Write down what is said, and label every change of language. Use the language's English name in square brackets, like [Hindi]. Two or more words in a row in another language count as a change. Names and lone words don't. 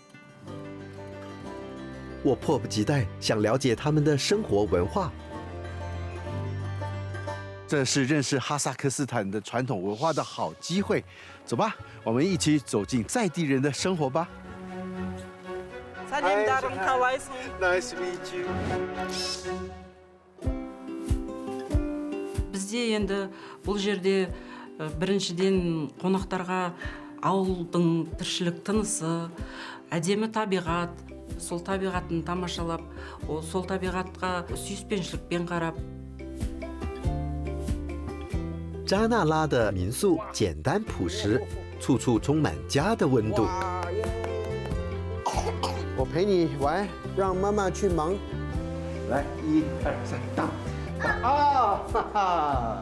[Chinese] 我迫不及待想了解他们的生活文化。这是认识哈萨克斯坦的传统文化的好机会。走吧，我们一起走进在地人的生活吧。 [Kazakh] Salimdarım қалайсың? [English] Nice to meet you. [Kazakh] Бізде енді бұл жерде біріншіден қонақтарға ауылдың тіршілік тынысы, әдемі табиғат, сол табиғатын тамашалап, сол табиғатқа сүйіспеншілікпен қарап. [Chinese] 扎纳拉的民宿简单朴实，处处充满家的温度。我陪你玩，让妈妈去忙。来，1、2、3，到！啊，哈哈！